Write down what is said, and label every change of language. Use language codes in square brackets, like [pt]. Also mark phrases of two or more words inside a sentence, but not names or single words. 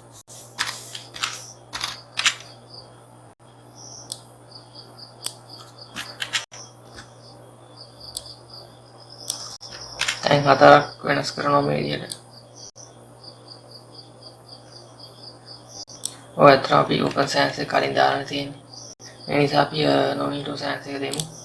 [si] දැන් හතරක් වෙනස් කරනවා මේ විදිහට. ඔය අතර අපි open sans එක කලින් දාලා තියෙන්නේ. ඒ නිසා අපි [en] no need to [si] sans එක දෙමු.